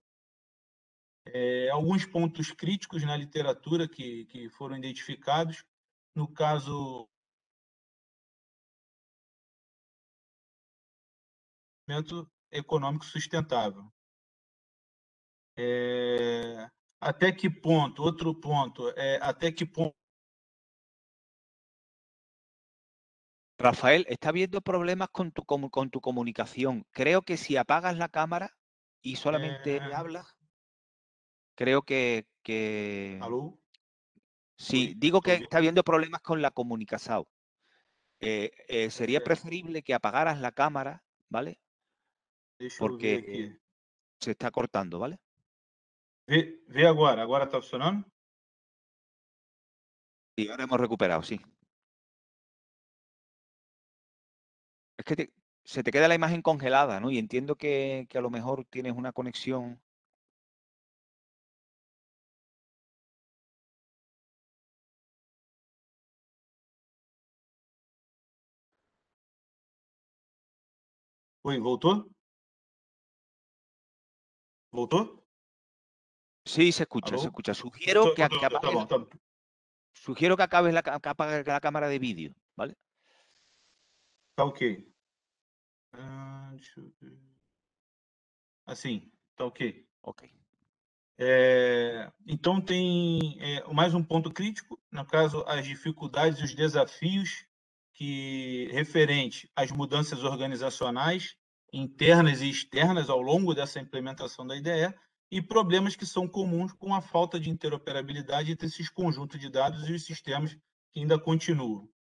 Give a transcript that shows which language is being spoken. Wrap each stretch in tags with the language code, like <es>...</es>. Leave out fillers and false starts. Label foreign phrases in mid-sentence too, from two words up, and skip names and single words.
<pt>Alguns pontos críticos na literatura que foram identificados, no caso, econômico sustentável. Até que ponto, outro ponto, até que ponto...</pt> <es>Rafael, está habiendo problemas con tu comunicación. Creo que si apagas la cámara y solamente hablas, creo que...</es> <pt>Alô?</pt> <es>Sí,</es> <pt>Oi,</pt> <es>digo que</es> <pt>tô</pt> <es>está habiendo problemas con la comunicación. Sería preferible que apagaras la cámara, ¿vale?</es> <pt>Deixa eu ver Porque aqui.</pt> <es>se está cortando, ¿vale?</es> <pt>Vê agora. Agora está funcionando?</pt> <es>Y ahora hemos recuperado, sí. Es que se te queda la imagen congelada, ¿no? Y entiendo que a lo mejor tienes una conexión.</es> <pt>Oi, voltou? Voltou?</pt> <es>Sí, se escucha, se</es> <pt>Alô?</pt> <es>escucha. Sugiero que</es> <pt>Tá</pt> <es>apagues,</es> <pt>bom, tá bom.</pt> <es>sugiero que apagues la cámara de vídeo, ¿vale?</es> <pt>Tá ok. Deixa eu ver. Assim, tá ok. Ok. Então, tem mais um ponto crítico, no caso, as dificuldades e os desafios referentes às mudanças organizacionais, internas e externas, ao longo dessa implementação da IDE, e problemas que são comuns com a falta de interoperabilidade entre esses conjuntos de dados e os sistemas que ainda continuam.</pt>